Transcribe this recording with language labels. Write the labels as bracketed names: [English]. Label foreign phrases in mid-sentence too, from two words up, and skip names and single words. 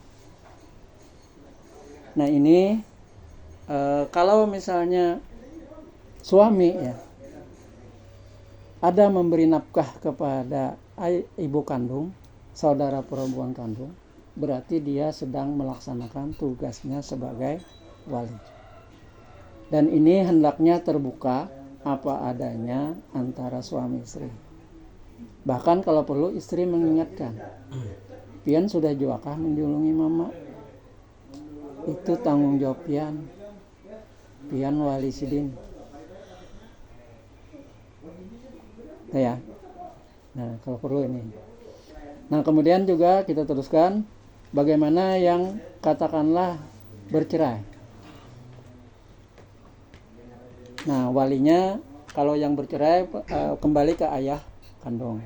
[Indonesian] Nah ini kalau misalnya suami ya ada memberi nafkah kepada ibu kandung, saudara perempuan kandung, berarti dia sedang melaksanakan tugasnya sebagai wali. Dan ini hendaknya terbuka apa adanya antara suami istri. Bahkan kalau perlu istri mengingatkan, [Banjar] pian sudah juakah menjulungi mama? Itu tanggung jawab pian wali sidin. [Indonesian] Ya. Nah, kalau perlu ini. Nah, kemudian juga kita teruskan bagaimana yang katakanlah bercerai. Nah, walinya kalau yang bercerai kembali ke ayah kandung.